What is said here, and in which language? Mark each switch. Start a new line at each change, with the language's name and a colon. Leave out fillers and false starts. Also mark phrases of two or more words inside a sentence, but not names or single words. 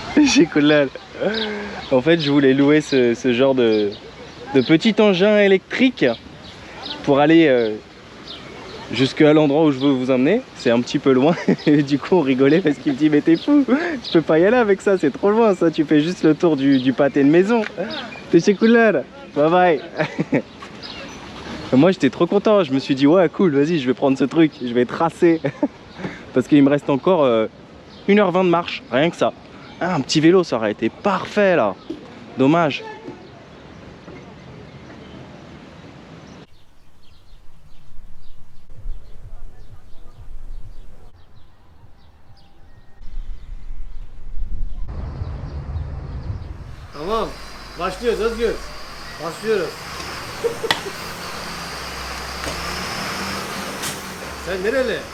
Turkish: Teşekkürler.
French: En fait, je voulais louer ce genre de petit engin électrique pour aller jusqu'à l'endroit où je veux vous emmener. C'est un petit peu loin. Et du coup, on rigolait parce qu'il me dit mais t'es fou, tu peux pas y aller avec ça, c'est trop loin ça. Tu fais juste le tour du pâté de maison.
Turkish: Teşekkürler.
English: Bye bye.
French: Moi, j'étais trop content. Je me suis dit ouais, cool, vas-y, je vais prendre ce truc, je vais tracer parce qu'il me reste encore 1h20 de marche, rien que ça. Ah, un petit vélo, ça aurait été parfait là. Dommage.
Turkish: Tamam. Başlıyoruz Özgür. Başlıyoruz. Sen nereli?